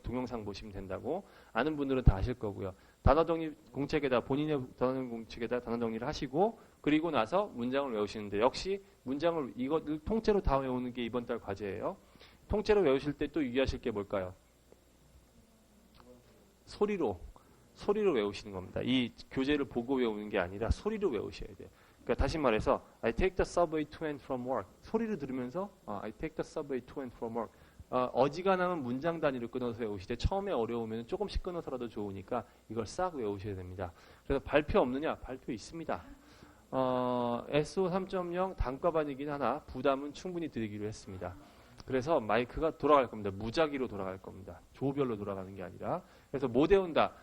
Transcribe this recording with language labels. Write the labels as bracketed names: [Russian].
[Korean] 동영상 보시면 된다고. 아는 분들은 다 아실 거고요. 단어 정리 공책에다 본인의 단어 공책에다 단어 정리를 하시고 그리고 나서 문장을 외우시는데 역시 문장을 이것을 통째로 다 외우는 게 이번 달 과제예요. 통째로 외우실 때 또 유의하실 게 뭘까요? 소리로 외우시는 겁니다. 이 교재를 보고 외우는 게 아니라 소리로 외우셔야 돼요. 그러니까 다시 말해서 [English] I take the subway to and from work. [Korean] 소리를 들으면서 [English] I take the subway to and from work. [Korean] 어지간하면 문장 단위로 끊어서 외우시되 처음에 어려우면 조금씩 끊어서라도 좋으니까 이걸 싹 외우셔야 됩니다. 그래서 발표 없느냐? 발표 있습니다. SO 3.0 단과반이긴 하나 부담은 충분히 드리기로 했습니다. 그래서 마이크가 돌아갈 겁니다. 무작위로 돌아갈 겁니다. 조별로 돌아가는 게 아니라. 그래서 못 외운다.